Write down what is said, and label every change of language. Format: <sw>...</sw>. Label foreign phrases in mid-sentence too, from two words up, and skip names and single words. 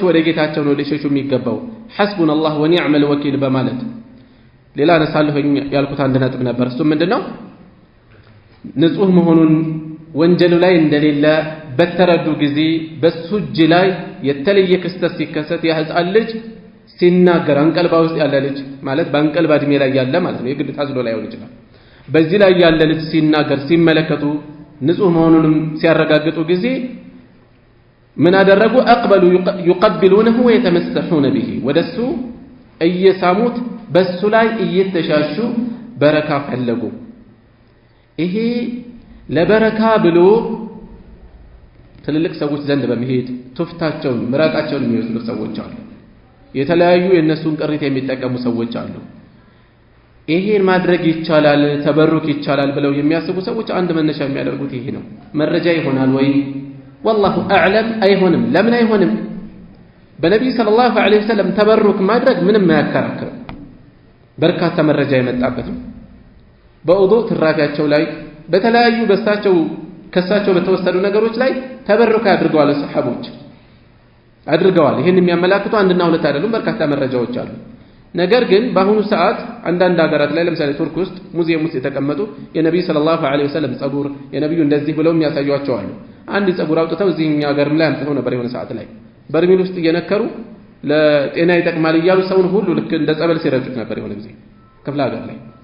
<am>ወደ ጌታቸው ነው ሊሸሹ የሚገባው</am> <ar>حسبنا الله ونعم الوكيل</ar> <am>በማለት። ሌላ ነሳልሁኝ ያልኩት አንድ ነጥብ ነበር። እሱም ምንድነው ንጹህ መሆኑን ወንጀሉ ላይ እንደሌለ በተረዱ ጊዜ በሱ እጅ ላይ የተለየ ክስተት ሲከሰት የህፃን ልጅ ሲናገር አንቀልባ ውስጥ ያለ ልጅ ማለት በአንቀልባ እድሜ ላይ ያለ ማለት ነው፣ የግድ ታዝሎ ላይ ሆን ይችላል። በዚህ ላይ ያለ ልጅ ሲናገር ሲመለከቱ ንጹህ መሆኑንም ሲያረጋግጡ ጊዜ ምን አደረጉ?</am> <ar>أقبلوا يقبلونه ويتمسحون به</ar> <am>ወደሱ እየሳሙት በሱ ላይ እየተሻሹ በረካ ፈለጉ። ይሄ ለበረካ ብሎ ትልልቅ ሰዎች ዘንድ በመሄድ ቱፍታቸውን ምራቃቸውን የሚወስዱ ሰዎች አሉ። የተለያዩ የነሱን ቅሪት የሚጠቀሙ ሰዎች አሉ። ይሄን ማድረግ ይቻላል ተበሩክ ይቻላል ብለው የሚያስቡ ሰዎች አንድ መነሻ የሚያደርጉት ይሄ ነው። መረጃ ይሆናል ወይ?</am> <ar>والله أعلم</ar> <am>አይሆንም። ለምን አይሆንም? በነብዩ</am> <ar>صلى الله عليه وسلم</ar> <am>ተበሩክ ማድረግ ምንም ማያከራክር በርካታ መረጃ የመጣበት ነው። በውዱእ ትራፊያቸው ላይ በተለያዩ ከሳቸው በተወሰዱ ነገሮች ላይ ተበሩክ አድርገዋል ሰሐቦች አድርገዋል። ይሄን የሚያመላክቱ አንድና ሁለት አይደሉም፣ በርካታ መረጃዎች አሉ። ነገር ግን በአሁኑ ሰዓት አንዳንድ ሀገራት ላይ ለምሳሌ ቱርክ ውስጥ ሙዚየም ውስጥ የተቀመጡ የነብዩ</am> <ar>صلى الله عليه وسلم</ar> <am>ጸጉር የነብዩ እንደዚህ ብለው የሚያሳዩአቸው አሉ። አንድ ጸጉር አውጥተው እዚህኛ ሀገርም ላይ አምጥተው ነበር የሆነ ሰዓት ላይ በርሚል ውስጥ እየነከሩ ለጤና ይጠቅማል እያሉ ሰውን ሁሉ ልክ እንደ ጸበል ሲረጩት ነበር የሆነ ጊዜ ክፍለ ሀገር ላይ።</am>